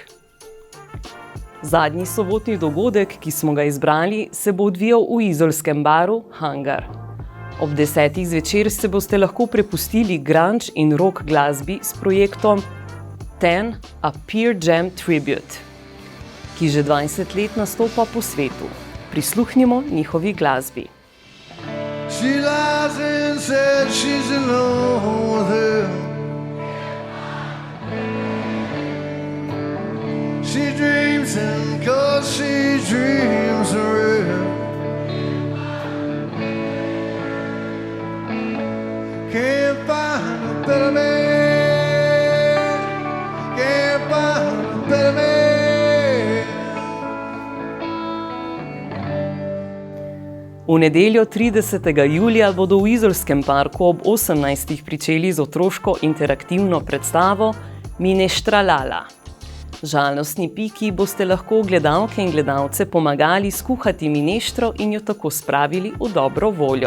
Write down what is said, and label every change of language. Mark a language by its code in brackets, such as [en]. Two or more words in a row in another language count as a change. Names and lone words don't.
[sl] Zadnji sobotni dogodek, ki smo ga izbrali, se bo odvijal v izolskem baru Hangar. Ob 10. zvečer se boste lahko prepustili grunge in rock glasbi s projektom Ten A Peer Jam Tribute, ki že 20 let nastopa po svetu. Prisluhnimo njihovi glasbi. [en] She lies and said she's alone with her. She dreams and cause she dreams are real. Can't find a better man. Can't find a better man. [sl] V nedeljo 30. julija bodo v izolskem parku ob 18. pričeli z otroško interaktivno predstavo Mineštralala. Žalostni Piki boste lahko gledalke in gledalce pomagali skuhati mineštro in jo tako spravili v dobro voljo.